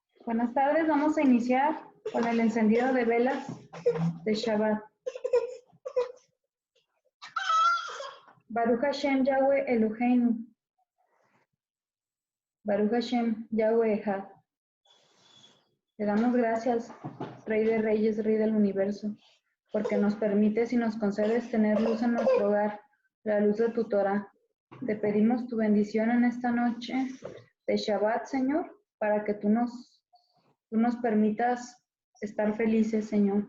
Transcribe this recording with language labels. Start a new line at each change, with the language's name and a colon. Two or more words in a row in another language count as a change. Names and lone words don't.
Spanish: Buenas tardes, vamos a iniciar con el encendido de velas de Shabbat.
Hebrew: ברוך השם יהוה אלוהינו. ברוך השם יהוה אחד.
Spanish: Te damos gracias, Rey de Reyes, Rey del Universo, porque nos permites y nos concedes tener luz en nuestro hogar, la luz de tu Torah. Te pedimos tu bendición en esta noche de Shabbat, Señor, para que tú nos permitas estar felices, Señor.